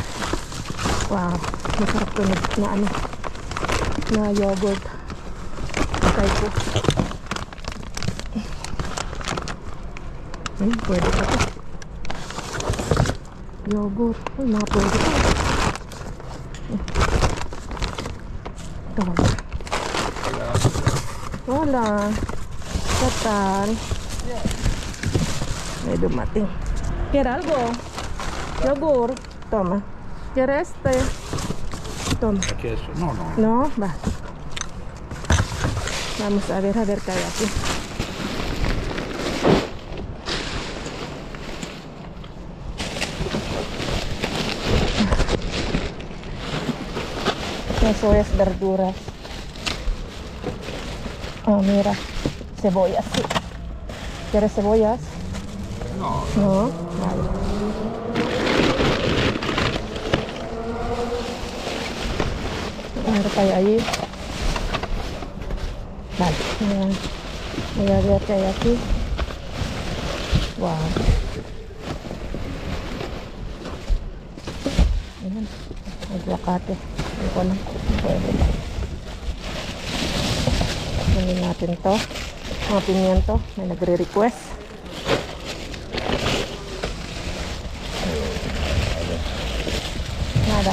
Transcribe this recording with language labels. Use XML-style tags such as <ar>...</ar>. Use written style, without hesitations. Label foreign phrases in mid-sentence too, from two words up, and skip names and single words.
<tl>Wow, masarap to na yogurt. Try ko. Ay, pwede pa to. Yogurt. Uy, mga pwede pa. Ito ba?</tl> <es>Hola. ¿Qué tal?</es> <tl>May dumating.</tl> <es>¿Quiere algo? Yogur. Toma. ¿Quiere este? Toma. Queso. No, no. No, va. Vamos a ver qué hay aquí. Eso es verduras. Oh, mira. Cebollas, sí. ¿Quieres cebollas? No. No. Vale.</es> <tl>Ano tayo ahí?</tl> <es>Vale. Voy a ver qué hay aquí.</es> <tl>Wow. Ayan. Aguacate. Hindi ko lang. Pwede ba? Kunin natin to. Mga pimiento. May nagre-request. Nada.</tl>